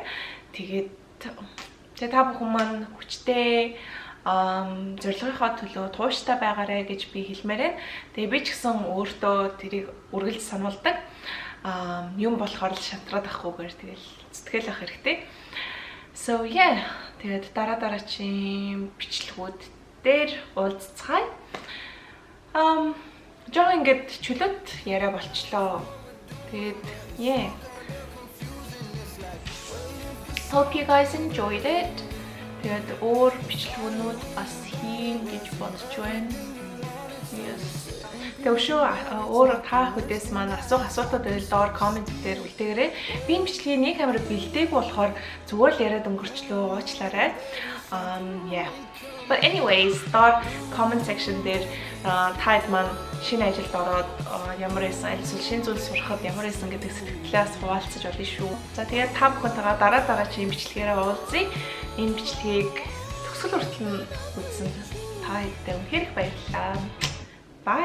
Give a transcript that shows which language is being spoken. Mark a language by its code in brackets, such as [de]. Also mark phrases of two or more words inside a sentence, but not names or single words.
[mn] Тэгээд та бүхэн маань хүчтэй зорилгынхаа төлөө тууштай байгаарай гэж би хэлмээр байна. Тэгээ би ч гэсэн өөртөө тэрийг үргэлж сануулдаг. Юм болохоор л шантраад авахгүйгээр тэгэл сэтгэл ах хэрэгтэй. [en] So yeah, [mn] тэгээд дараагийн бичлэгүүд дээр уулзцгаая. Жоо ингээд чөлөөт яриа болчлоо. Тэгээд yeah. [en] Hope you guys enjoyed it. [mn] Тэгээд өөр бичлэгүүд бас хийн гэж бодож байна. [en] Yes. [mn] Тэгвшөө өөр та бүхэс маань асуултууд байвал доор комент дээр үлдээгээрэй. Би энэ бичлэгийг нэг камер бэлдээгүй болохоор зүгээр л яриад өнгөрчлөө уучлаарай. [en] Yeah. But anyways, [mn] доор [en] comment section [mn] дээр таад маань шинэ ажилд ороод ямар байсан эсвэл шинэ зүйл сурахад ямар байсан гэдэг сэтгэлээс хуваалцаж болно шүү. За тэгээд та бүхэнтэйгээ дараагийн бичлэгээрээ уулзъя. Энэ бичлэгийг төгсгөл хүртэл үзсэн та бүхэнд үнэхээр их баярлалаа.